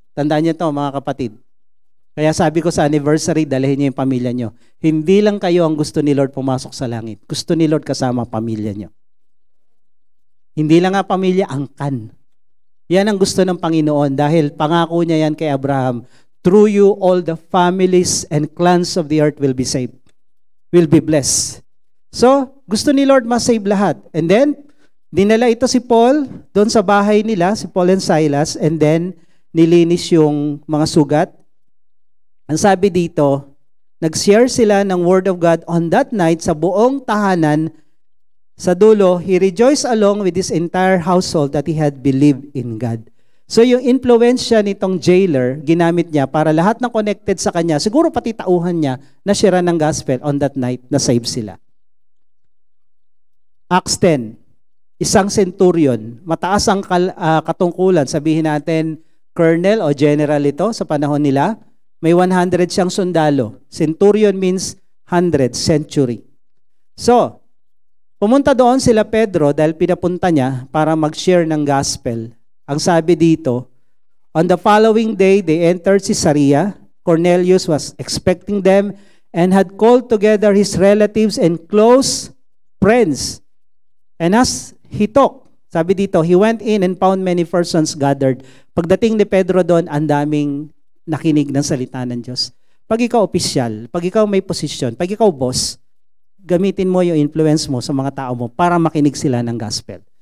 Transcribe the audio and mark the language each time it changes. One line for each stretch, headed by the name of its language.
Filipino: Tandaan niyo to mga kapatid. Kaya sabi ko sa anniversary, dalhin niyo yung pamilya niyo. Hindi lang kayo ang gusto ni Lord pumasok sa langit. Gusto ni Lord kasama ang pamilya niyo. Hindi lang nga pamilya, angkan. Yan ang gusto ng Panginoon dahil pangako niya yan kay Abraham.
English: Through you, all the families and clans of the earth will be saved. Will be blessed.
Filipino: So, gusto ni Lord ma-save lahat. And then, dinala ito si Paul doon sa bahay nila, si Paul and Silas, and then nilinis yung mga sugat. Ang sabi dito, nag-share sila ng Word of God on that night sa buong tahanan. Sa dulo,
English: he rejoiced along with his entire household that he had believed in God.
Filipino: So yung influensya nitong jailer, ginamit niya para lahat ng connected sa kanya, siguro pati tauhan niya, na share ng gospel on that night, na save sila. Acts 10, isang centurion, mataas ang katungkulan, sabihin natin, colonel o general ito sa panahon nila, may 100 siyang sundalo. Centurion means 100, century. So, pumunta doon sila Pedro dahil pinapunta niya para mag-share ng gospel. Ang sabi dito,
English: on the following day, they entered Caesarea. Cornelius was expecting them and had called together his relatives and close friends. And as he talked,
Filipino: sabi dito,
English: he went in and found many persons gathered.
Filipino: Pagdating ni Pedro doon, ang daming nakinig ng salita ng Diyos. Pag ikaw opisyal, pag ikaw may posisyon, pag ikaw boss, gamitin mo yung influence mo sa mga tao mo para makinig sila ng gospel.